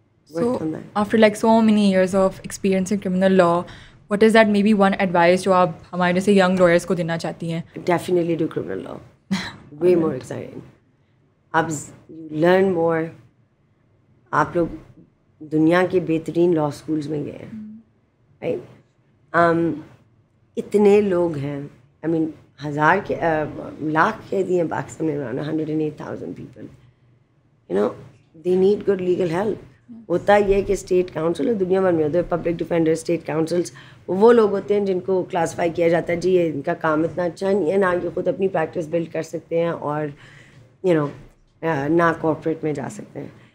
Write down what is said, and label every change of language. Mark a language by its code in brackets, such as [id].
[en] So, after like so many years of experience in criminal law, what is that maybe one advice [ur] جو آپ ہمارے جیسے [en] young lawyers [ur] کو دینا چاہتی ہیں؟ [en] Definitely do criminal law. Way more exciting. آپ you learn more. [ur] آپ لوگ دنیا کے بہترین لا اسکولس میں گئے ہیں, رائٹ. اتنے لوگ ہیں, [en] I mean [ur] ہزار کے لاکھ قیدی ہیں پاکستان میں, [en] around 108,000 people. You know, they need good legal help. [ur] ہوتا یہ کہ اسٹیٹ کاؤنسل دنیا بھر میں ہوتے ہیں, پبلک ڈیفینڈر, اسٹیٹ کاؤنسلس, وہ لوگ ہوتے ہیں جن کو کلاسیفائی کیا جاتا ہے جی یہ ان کا کام اتنا اچھا نہیں ہے, نہ یہ خود اپنی پریکٹس بلڈ کر سکتے ہیں اور یو نو نہ کارپوریٹ میں جا سکتے ہیں.